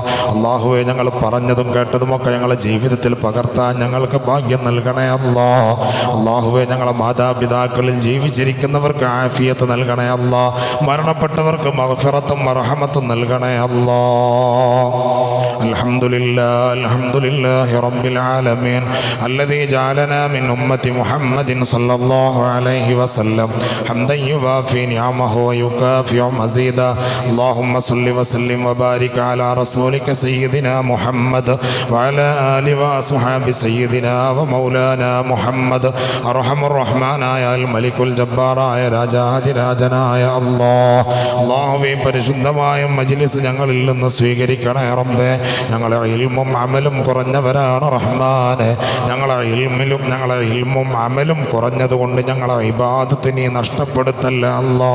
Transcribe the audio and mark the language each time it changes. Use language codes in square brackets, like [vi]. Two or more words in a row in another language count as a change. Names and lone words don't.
[ml] അല്ലാഹുവേ, ഞങ്ങൾ പറഞ്ഞതും കേട്ടതുമൊക്കെ ഞങ്ങളുടെ ജീവിതത്തിൽ പകർത്താൻ ഞങ്ങൾക്ക് ഭാഗ്യം നൽകണേ അല്ലാഹ്. അല്ലാഹുവേ, ഞങ്ങളെ മാതാപിതാക്കളിൽ ജീവിച്ചിരിക്കുന്നവർക്ക് ആഫിയത്ത് നൽകണേ അല്ലാഹ്. മരണപ്പെട്ടവർക്ക് മഗ്ഫിറത്തും മർഹമത്തും നൽകണേ അല്ലാഹ്. [ar] الحمد لله رب العالمين الذي الذي جعلنا من أمة محمد صلى الله عليه وسلم حمدا يوافي نعمه ويكافئ مزيدا اللهم صل وسلم وبارك على رسولك سيدنا محمد وعلى آله وأصحاب سيدنا ومولانا محمد أرحم الرحمن يا الملك الجبار يا [ml] രാജാതിരാജനായ അല്ലാഹുവേ പരിശുദ്ധമായ മജ്ലിസ് ഞങ്ങളിൽ നിന്ന് സ്വീകരിക്കണേ റബ്ബേ. ഞങ്ങളെ ഇൽമും അമലും കുറഞ്ഞവരാണ് റഹ്മാനെ. ഞങ്ങളെ ഇൽമും അമലും കുറഞ്ഞതുകൊണ്ട് ഞങ്ങളെ ഇബാദത്ത് നീ നഷ്ടപ്പെടുത്തല്ല അല്ലാ.